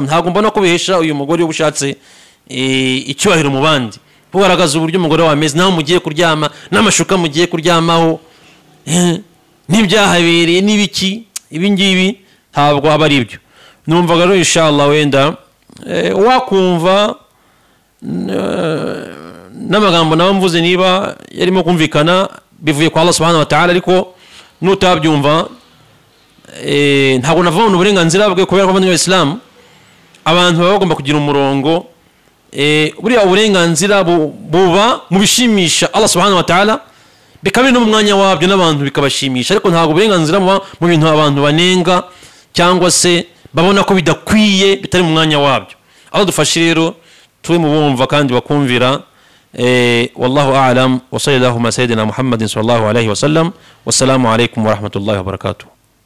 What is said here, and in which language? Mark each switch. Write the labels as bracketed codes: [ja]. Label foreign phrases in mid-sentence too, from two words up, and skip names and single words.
[rw] Ntabwo mbona ko bihesha uyu mugore ubushatse icyubahiro mu bandi, bugaragaza uburyo umugore wawe ameze, naho mugiye kuryama, n'amashuka mugiye kuryamaho, n'ibyahabereye n'ibiki. Ibi ngibi ntabwo aba ari ibyo. Numvaga rero inshallah wenda wakumva n'amagambo nawe mvuze niba yarimo kumvikana bivuye kwa Allah [ar] سبحانه وتعالى, [rw] ariko nutabyumva ntabwo navana uburenganzira bwe kubera ko abandi b'Islam abantu baba bagomba kugira umurongo buriya uburenganzira buba mu bishimisha Allah [ar] سبحانه وتعالى [rw] bikabiri no mu mwanya wabyo n'abantu bikabashimisha ariko ntabwo uburenganzira buba mu bintu abantu banenga cyangwa se babona ko bidakwiye bitari mu mwanya wabyo. Allah dufashe rero turi mu bumva kandi bakumvira. [ar] والله أعلم وصلى الله على سيدنا محمد صلى الله عليه وسلم والسلام عليكم ورحمة الله وبركاته.